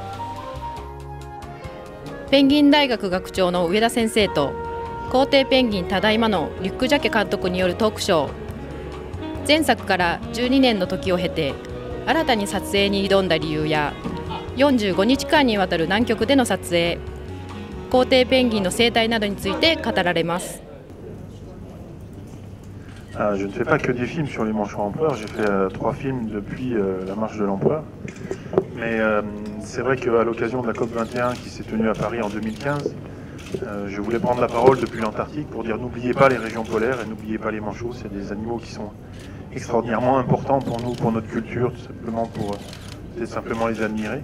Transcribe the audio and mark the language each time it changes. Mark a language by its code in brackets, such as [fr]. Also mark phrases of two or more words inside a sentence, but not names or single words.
[ja] ペンギン大学学長の上田先生と皇帝ペンギンただいまのリュック・ジャケ監督によるトークショー。前作から12年の時を経て新たに撮影に挑んだ理由や45日間にわたる南極での撮影、皇帝ペンギンの生態などについて語られます。 [fr] Je ne fais pas que des films sur les manchots empereurs, j'ai fait 3 films depuis la marche de l'empereur. Mais c'est vrai qu'à l'occasion de la COP21 qui s'est tenue à Paris en 2015, je voulais prendre la parole depuis l'Antarctique pour dire n'oubliez pas les régions polaires et n'oubliez pas les manchots, c'est des animaux qui sont extraordinairement importants pour nous, pour notre culture, tout simplement pour simplement les admirer.